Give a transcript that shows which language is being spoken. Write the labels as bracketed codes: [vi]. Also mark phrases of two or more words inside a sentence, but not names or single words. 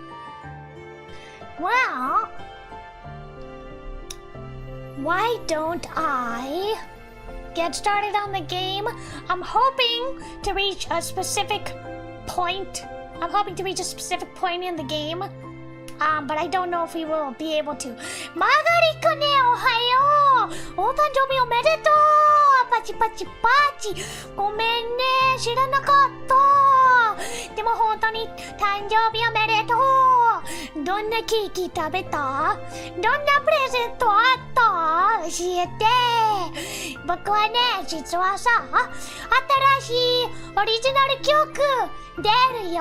[en] Well, why don't I get started on the game? I'm hoping to reach a specific point. I'm hoping to reach a specific point in the game. But I don't know if we will be able to. [ja] Margaritaね、おはよう！お誕生日おめでとう! パチパチパチ! ごめんね、知らなかった! でも本当に誕生日おめでとう。どんなケーキ食べた？どんなプレゼントあった？教えて。僕はね、実はさ、新しいオリジナル曲出るよ。